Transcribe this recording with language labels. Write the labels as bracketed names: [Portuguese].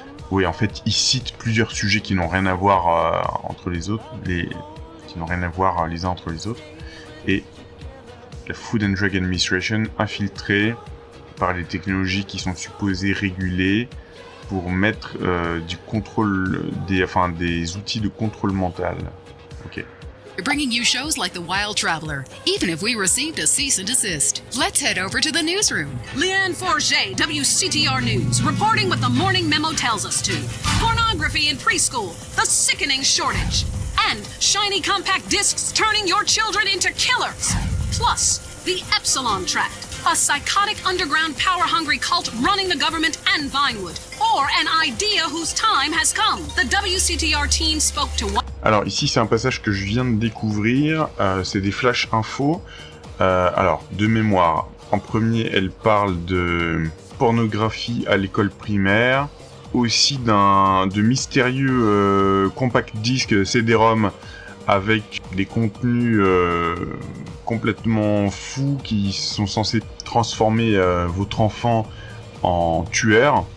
[French] Oui, en fait, ils citent plusieurs sujets qui n'ont rien à voir entre les autres, qui n'ont rien à voir les uns entre les autres. Et la Food and Drug Administration infiltrée par les technologies qui sont supposées réguler pour mettre du contrôle, des outils de contrôle mental. Ok. [English] We're bringing you shows like The Wild Traveler, even if we received a cease and desist. Let's head over to the newsroom. Leanne Forget, WCTR News, reporting what the morning memo tells us to. Pornography in preschool, the sickening shortage. And shiny compact discs turning your children into killers. Plus, the Epsilon Tract, a psychotic underground power-hungry cult running the government and Vinewood. Or an idea whose time has come. The WCTR team spoke to one... [French] Alors ici c'est un passage que je viens de découvrir, c'est des flash infos. Alors de mémoire, en premier elle parle de pornographie à l'école primaire, aussi de mystérieux compact disques CD-ROM avec des contenus complètement fous qui sont censés transformer votre enfant en tueur.